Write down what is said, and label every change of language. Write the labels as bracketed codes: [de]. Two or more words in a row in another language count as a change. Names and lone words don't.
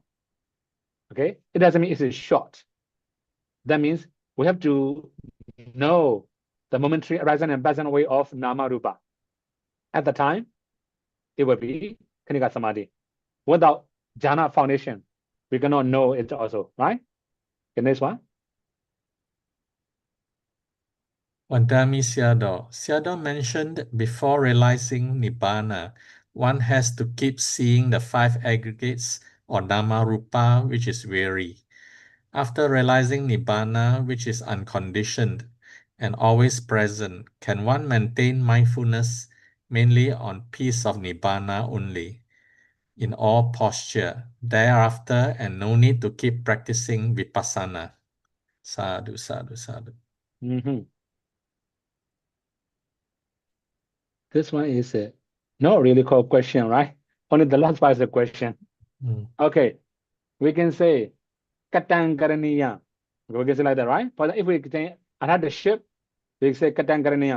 [en] Okay, it doesn't mean it's short. That means we have to know the momentary arising and passing away of [pi] Nama Rupa. [en] At the time, it will be [pi] Kanika Samadhi. [en] Without jhana foundation, we cannot know it also, right? The next one. [pi] Vandami Sayadaw. [en] Sayadaw mentioned before realizing Nibbana, one has to keep seeing the five aggregates or [pi] Nama Rupa, [en] which is weary. After realizing Nibbana, which is unconditioned and always present, can one maintain mindfulness mainly on peace of Nibbana only, in all posture, thereafter, and no need to keep practicing Vipassana? [pi] Sadhu, sadhu, sadhu. [en] This one is not really called question, right? Only the last part is a question. Okay, we can say [pi] Katang Karaniyam. [en] We can say like that, right? But if we say another ship, we say [pi] Katang Karaniyam.